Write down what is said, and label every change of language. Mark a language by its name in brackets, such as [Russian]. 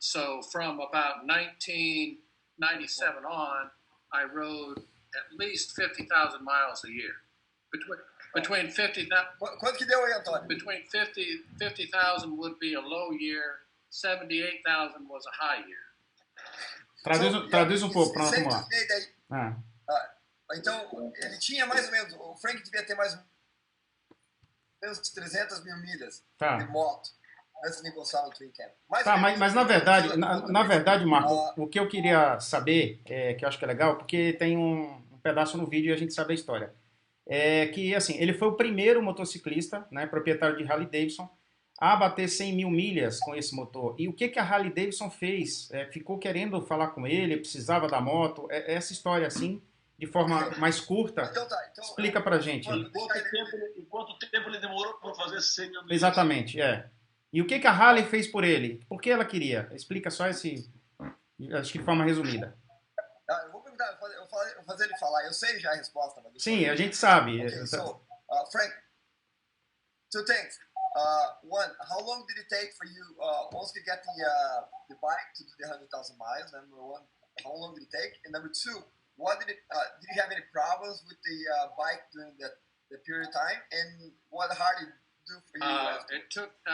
[English] So from about 1997 on, I rode at least 50,000 miles a year. Between 50,000 would be a low year, 78,000 was a high year. [Portuguese] Traduz pouco para nós tomar. Então, ele tinha mais ou menos, o Frank devia ter mais ou menos 300 mil milhas de moto antes de encostar no Twin Cam. Mas na verdade, Marco, o que eu queria saber, que eu acho que é legal, porque tem um pedaço no vídeo e a gente sabe a história, é que assim, ele foi o primeiro motociclista, né, proprietário de Harley Davidson, a bater 100 mil milhas com esse motor. E o que a Harley Davidson fez? Ficou querendo falar com ele, precisava da moto, essa história assim, de forma mais curta. Então, explica pra gente. Quanto tempo ele demorou para fazer 100 mil milhas? Exatamente, E o que a Harley fez por ele? Por que ela queria? Explica só acho que de forma resumida. Eu vou perguntar, eu vou fazer ele falar. Eu sei já a resposta. Mas sim, a gente sabe. [English] Okay, so, Frank, 2 things. One, how long did it take for you, once you get the bike to do the 100,000 miles? Number one, how long did it take? And number 2, what did you have any problems with the bike during the period of time? And what Harley do for you?